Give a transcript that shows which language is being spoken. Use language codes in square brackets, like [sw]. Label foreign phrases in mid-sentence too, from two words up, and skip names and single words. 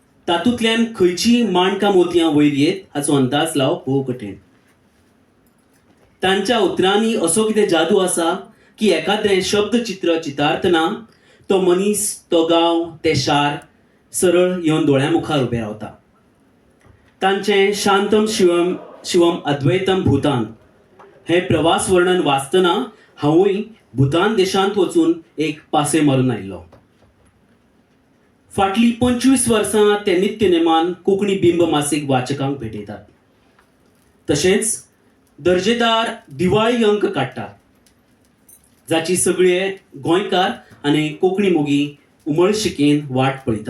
[kok] तातूंतल्यान खंयची माणकां मोतयां वयर येत हाचो अंदाज लावप भोव कठीण. तांच्या उतरांनी असो कितें जादू आसा की एखाद्रें शब्दचित्र चितारतना तो मनीस, तो गांव, ते शार सरळ येवन दोळ्या मुखार उबें रावता. तांचें शांतम शिवम शिवम अद्वैतम भूतान हें प्रवास वर्णन वाचतना हांवूय भूतान देशांत वचून एक पासे मारून आयिल्लो. फाटलीं 25 वर्सां ते नित्य नेमान कोंकणी बिंब मासीक वाचकांक भेटयतात. तशेंच दर्जेदार दिवाळी अंक काडटात, जाची सगळे गोंयकार आनी कोंकणी मोगी उमळशिकेन वाट पळयतात.